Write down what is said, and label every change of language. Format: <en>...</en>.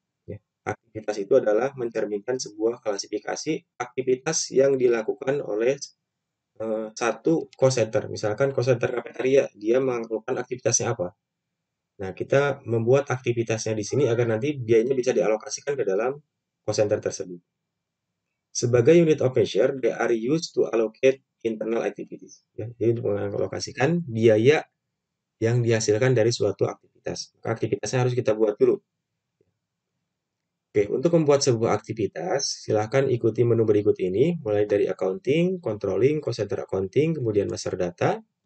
<id>Ya, aktivitas itu adalah mencerminkan sebuah klasifikasi aktivitas yang dilakukan oleh satu cost center. Misalkan cost center cafeteria, dia melakukan aktivitasnya apa? Nah, kita membuat aktivitasnya di sini agar nanti biayanya bisa dialokasikan ke dalam cost center tersebut.</id> <en>Sebagai unit of measure, they are used to allocate internal activities.</en> <id>Ya, jadi untuk mengalokasikan biaya yang dihasilkan dari suatu aktivitas. Maka aktivitasnya harus kita buat dulu. Oke, untuk membuat sebuah aktivitas, silahkan ikuti menu berikut ini, mulai dari accounting, controlling, cost center accounting, kemudian master data.</id>